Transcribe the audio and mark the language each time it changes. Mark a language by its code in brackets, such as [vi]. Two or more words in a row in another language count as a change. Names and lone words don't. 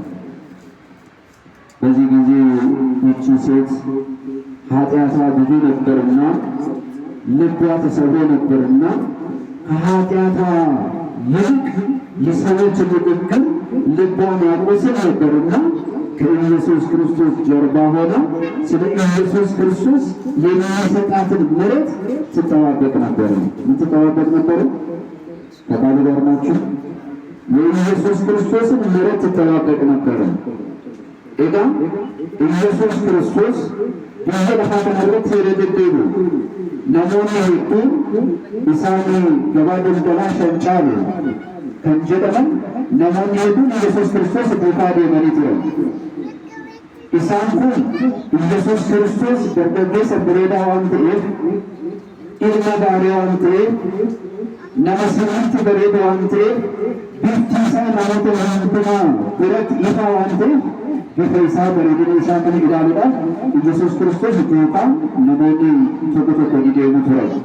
[am] በዚህ ጊዜ ይቺ ሴት ኃጢአቷ ብዙ ነበርና ልቧ ተሰብሮ ነበርና ከኃጢአቷ ይልቅ የሰዎች ንግግር ልቧን ያቆስል ነበርና ከኢየሱስ ክርስቶስ ጀርባ ሆና ስለ ኢየሱስ ክርስቶስ የሚሰጣትን ምሕረት ትጠባበቅ ነበር። ምን ትጠባበቅ ነበር? ከቃሉ ጋር ናችሁ? የኢየሱስ ክርስቶስን ምሕረት ትጠባበቅ ነበር። ኤጋ ኢየሱስ ክርስቶስ [om] biyya lafaa kanarratti yeroo deddeebi'u namoonni hedduun isaanii gabaa daldalaa shan caalu kan jedhaman namoonni hedduun Yesuus Kiristoos duukaa deemanii turan. Isaan kun Yesuus Kiristoos dargaggeessa bareedaa waan ta'eef, ilma gaarii waan ta'eef, nama sirriitti bareedu waan ta'eef, bifti isaa namoota hundumaa biratti ifaa waan ta'eef bifa isaa bareedina isaa kana ilaaluudhaaf Yesuus Kiristoos duukaa namoonni tokko tokko ni deemu turan.